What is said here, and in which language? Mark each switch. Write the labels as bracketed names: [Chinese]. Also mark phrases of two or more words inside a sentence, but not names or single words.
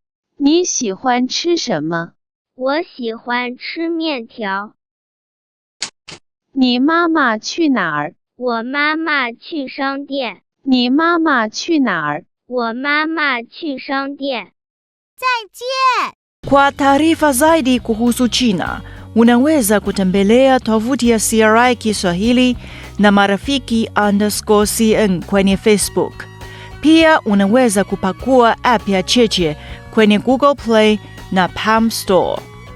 [Chinese] 你喜欢吃什么？我喜欢吃面条。你妈妈去哪儿？我妈妈去商店。你妈妈去哪儿？我妈妈去商店。再见. [Swahili] Kwa taarifa zaidi kuhusu China, unaweza kutembelea tovuti ya CRI Kiswahili na marafiki_CN kwenye Facebook. Pia unaweza kupakua app ya Cheche kwenye Google Play na Palm Store.